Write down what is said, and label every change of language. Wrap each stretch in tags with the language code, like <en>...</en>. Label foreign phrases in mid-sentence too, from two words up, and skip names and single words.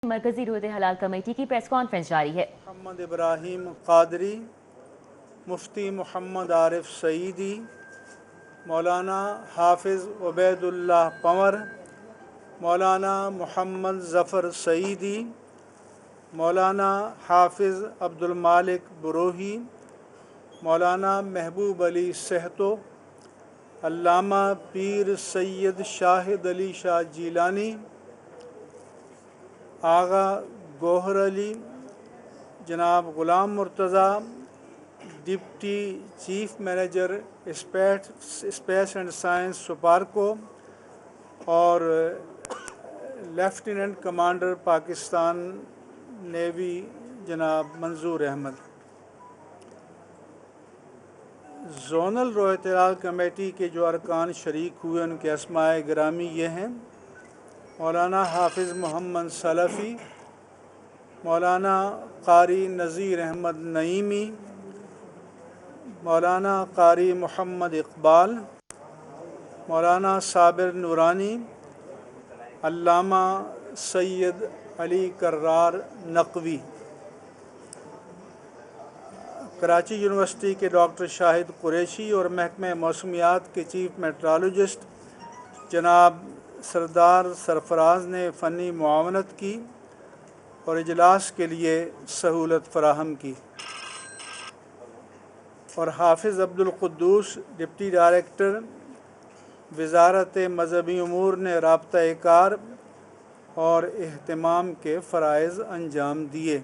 <ur>مرکزی رؤیت ہلال کمیٹی کی</ur> <en>press conference</en> <ur>جاری ہے. محمد ابراہیم قادری، مفتی محمد عارف سعیدی، مولانا حافظ عبیداللہ پنور، مولانا محمد ظفر سعیدی، مولانا حافظ عبدالمالک بروہی، مولانا محبوب علی سہتو، علامہ پیر سید شاہد علی شاہ جیلانی, آغا گوہر علی، جناب غلام مرتضیٰ,</ur> <en>Deputy Chief Manager Space and Science</en> <ur>سپارکو اور</ur> <en>Lieutenant Commander Pakistan Navy</en> <ur>جناب منظور احمد. زونل رؤیت ہلال کمیٹی کے جو ارکان شریک ہوئے ان کے اسمائے گرامی یہ ہیں: مولانا حافظ محمد سلفی، مولانا قاری نذیر احمد نعیمی، مولانا قاری محمد اقبال، مولانا صابر نورانی، علامہ سید علی کرار نقوی. کراچی یونیورسٹی کے ڈاکٹر شاہد قریشی اور محکمۂ موسمیات کے</ur> <en>Chief Meteorologist</en> <ur>جناب سردار سرفراز نے فنی معاونت کی اور اجلاس کے لیے سہولت فراہم کی. اور حافظ عبدالقدوس</ur> <en>Deputy Director</en> <ur>وزارتِ مذہبی امور نے رابطۂ کار اور اہتمام کے فرائض انجام دیے.</ur>